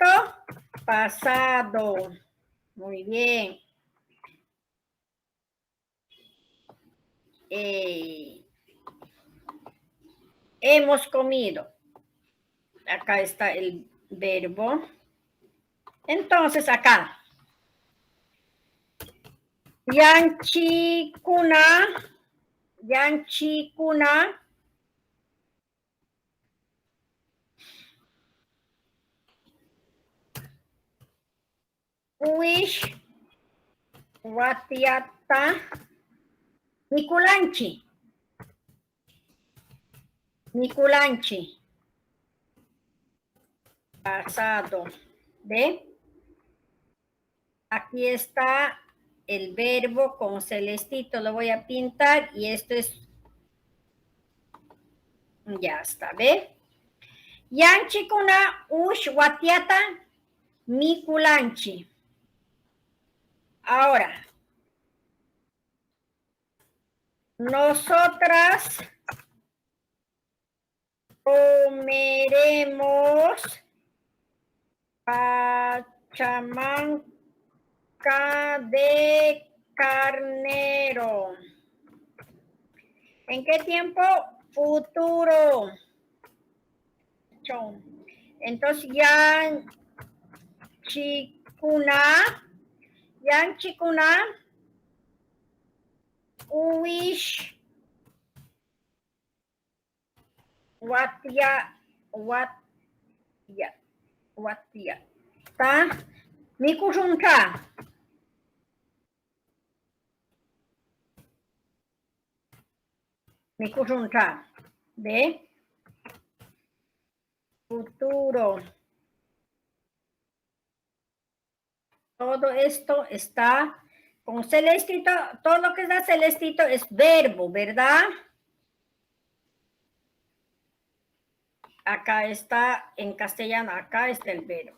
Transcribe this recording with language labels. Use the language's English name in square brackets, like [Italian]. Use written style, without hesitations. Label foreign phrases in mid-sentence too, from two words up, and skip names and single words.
[Spanish] Pasado. Muy bien. Hemos comido. Acá está el verbo. Entonces, acá. [Quechua] Yanchikuna. Uish. Watiata. Mikulanchi. [Spanish] Pasado. ¿Ve? Aquí está el verbo con Celestito. Lo voy a pintar y esto es... Ya está, ¿ve? [Quechua] Yanchikuna ush watiata mikulanchi. [Spanish] Ahora, nosotras Comeremos pachamanca de carnero. ¿En qué tiempo? Futuro. [Quechua] Entonces, yan chikuna, uish, watia, ta, mikurunka. Mikurunka, [Spanish] ¿ve? Futuro. Todo esto está con celestito, todo lo que da celestito es verbo, ¿verdad? Acá está en castellano, acá está el verbo.